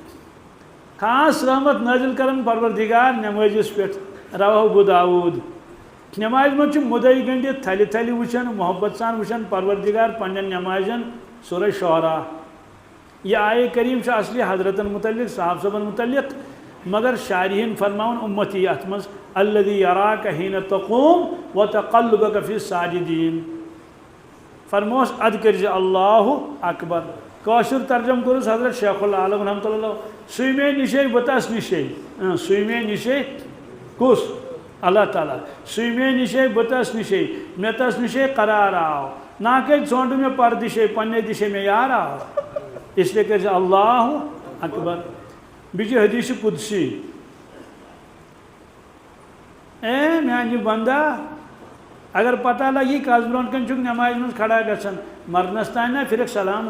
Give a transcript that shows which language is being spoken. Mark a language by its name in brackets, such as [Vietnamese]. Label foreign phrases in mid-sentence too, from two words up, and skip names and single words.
[Kashmiri] خاص رحمت نٲزِل کران پروردگار نٮ۪مٲزِس پٮ۪ٹھ رواہ ابو داوٗد نٮ۪مازِ منٛز چھُ مُدعے گٔنڈِتھ تھلہِ تھلہِ وٕچھان محبت سان وٕچھان پروردگار پننٮ۪ن نٮ۪مازٮ۪ن سورہ شعرا یہ آیے کریم چھُ اصلی حضرتن متعلق صاحب صٲبن متعلق مگر شارحین فرماون اُمتی اتھ منٛز [Arabic] الذی یراک حیٖنہ تقوم وتقلبک فی الساجدین [Kashmiri] فرموس ادٕ کٔرۍ زِ [Arabic] اللہ اکبر [Kashmiri] کٲشُر ترجم کوٚرُس حضرت شیخ العالم [Arabic] رحمتہ اللہ [Kashmiri] سُے مے نِشے بہٕ تس نِشے سُے مے نِشے کُس اللہ تعالیٰ سُے مے نِشے بہٕ تس نِشے مےٚ تس نِشے قرار آو ناکے ژھونٛڈ مےٚ پردِشے پننے دِشے مےٚ یار آو اسلیے کٔرۍ زِ [Arabic] اللہ اکبر [Kashmiri] بیٚیہِ چھِ حدیث قدسی اے میانہِ بندا اگر پتہ لگی کس برونٛٹھ کَنۍ چھُکھ نٮ۪مازِ منٛز کھڑا گژھان مرنس تانۍ نا پھرکھ سلامٕے